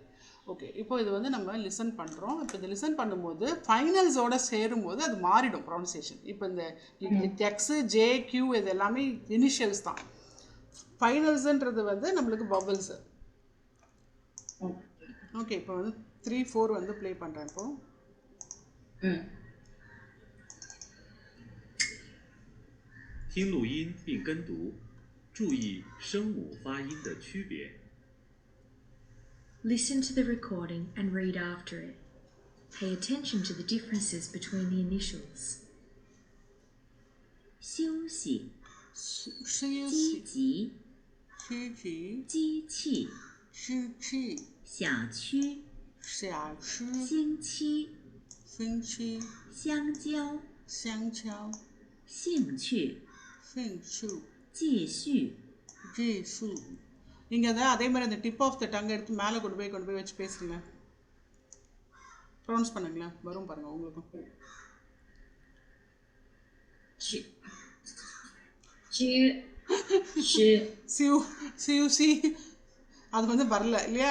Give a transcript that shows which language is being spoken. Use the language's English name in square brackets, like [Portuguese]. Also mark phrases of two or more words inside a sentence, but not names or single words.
[Tamil] ஓகே, இப்போ இது வந்து நம்ம லிசன் பண்ணுறோம். இப்போ இது லிசன் பண்ணும்போது ஃபைனல்ஸோடு சேரும்போது அது மாறிடும் ப்ரொனன்சியேஷன். இப்போ இந்த எக்ஸு ஜே கியூ இது எல்லாமே இனிஷியல்ஸ் தான். ஃபைனல்ஸுன்றது வந்து நம்மளுக்கு பபுள்ஸு. ஓகே, இப்போ வந்து 3, 4 வந்து ப்ளே பண்ணுறேன். இப்போது [Chinese] 听录音并跟读，注意声母发音的区别。 [English] Listen to the recording and read after it. Pay attention to the differences between the initials. [Chinese] 休息、积极、机器、小区、星期、香蕉、兴趣、继续。 [Tamil] நீங்கள் அதை அதே மாதிரி அந்த [English] tip of the tongue [Tamil] எடுத்து மேலே கொண்டு போய் வச்சு பேசுங்க. ப்ரொனவுன்ஸ் பண்ணுங்களேன், வரும் பாருங்கள் உங்களுக்கும். சியூசி அது வந்து வரல இல்லையா.